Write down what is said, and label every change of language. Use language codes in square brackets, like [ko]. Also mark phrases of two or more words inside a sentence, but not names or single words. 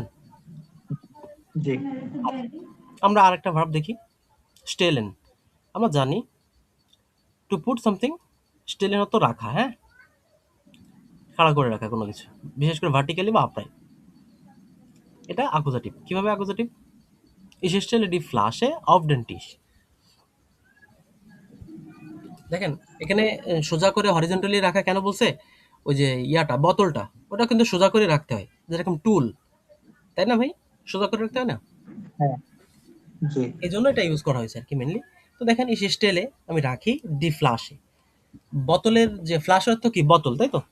[bn] জি, আমরা আরেকটা ভার্ব দেখি, স্টেলেন। আমরা জানি [en] to put something, [bn] স্টেলেন অর্থ রাখা। হ্যাঁ, খাড়া করে রাখা কোনো কিছু, বিশেষ করে ভার্টিক্যালি বা আপরাইট। এটা আকুজাটিভ। কিভাবে আকুজাটিভ? [de] Ich stelle die Flasche auf den Tisch. [bn] দেখেন এখানে সোজা করে হরিজন্টালি রাখা কেন বলছে? ওই যে ইয়াটা বোতলটা ওটা কিন্তু সোজা করে রাখতে হয়, যেরকম টুল, তাই না ভাই? সোজা করে রাখতে হয় না? হ্যাঁ, জি, এই জন্য এটা ইউজ করা হয়েছে আর কি মেনলি। তো দেখেন এই স্টেলে আমি রাখি [de] die Flasche. [bn] বোতলের যে ফ্লাশ অর্থ কি? বোতল, তাই তো?